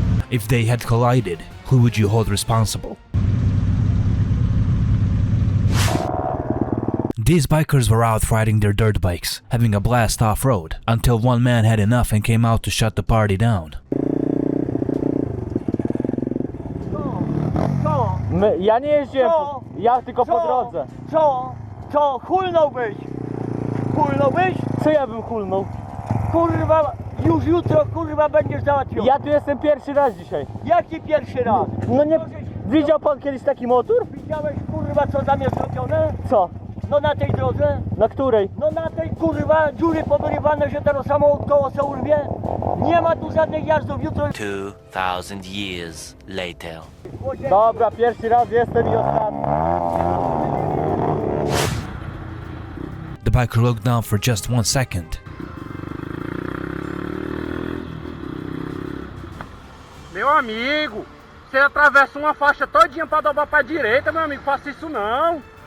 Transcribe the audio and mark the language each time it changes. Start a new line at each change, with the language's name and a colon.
English: If they had collided, who would you hold responsible? These bikers were out riding their dirt bikes, having a blast off-road, until one man had enough and came out to shut the party down.
Polish: Ja nie jeździłem, ja tylko po drodze. Co? Hulnąłbyś? Hulnąłbyś? Co ja bym hulnął? Kurwa, już jutro kurwa będziesz załatwiony. Ja tu jestem pierwszy raz dzisiaj. Jaki pierwszy raz? No nie... Widział pan kiedyś taki motor? Widziałeś kurwa co tam jest zrobione? Co? No na tej drodze? Na której? No na tej kurwa dziury powyrywane, że teraz samochód koło se urwie. Nie ma tu żadnych jazdów, jutro...
English: 2000 years later.
Polish: Dobra, pierwszy raz jestem i ostatni.
English: The biker looked down for just 1 second.
Portuguese: Meu amigo, você atravessa uma faixa todinha pra dobrar pra direita, meu amigo, faça isso não.